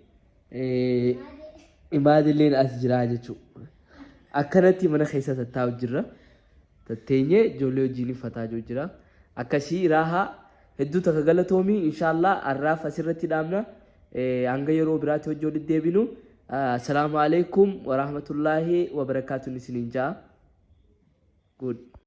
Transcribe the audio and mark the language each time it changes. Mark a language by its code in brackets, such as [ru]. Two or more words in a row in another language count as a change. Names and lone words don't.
[om] imaadilleen as jira jechuudha akkanatti mana keessa taa'u jirra tatteenyee ijoollee wajjin fataa jira akkasii raahaa hedduu takka galatoomii inshallah arraaf asirratti dhaabna hanga yeroo biraatti hojii walitti deebinu [ar] السلام عليكم ورحمة الله وبركاته [om] isiniin jaa good